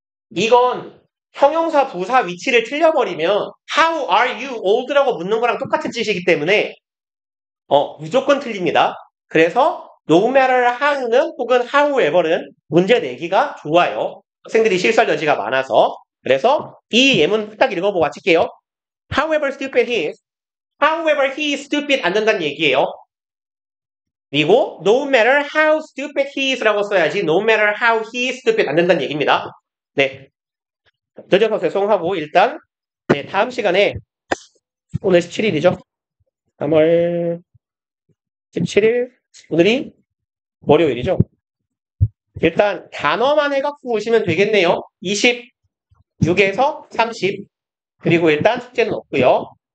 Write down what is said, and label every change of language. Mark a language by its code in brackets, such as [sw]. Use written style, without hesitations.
[ko] 이건 형용사 부사 위치를 틀려버리면 [en] how are you old [ko] 라고 묻는 거랑 똑같은 뜻이기 때문에 무조건 틀립니다. 그래서 no matter how는 혹은 however는 문제 내기가 좋아요. 학생들이 실수할 여지가 많아서. 그래서 이 예문 딱 읽어보고 마칠게요. [en] However stupid he is. However he is stupid [ko] 안 된다는 얘기예요. 그리고 [en] no matter how stupid he is [ko] 라고 써야지 [en] no matter how he is stupid [ko] 안 된다는 얘기입니다. 네. 늦어서 죄송하고 일단 네, 다음 시간에 오늘 17일이죠. 3월 17일 오늘이 월요일이죠. 일단 단어만 해갖고 오시면 되겠네요. 26에서 30. 그리고 일단 숙제는 없고요.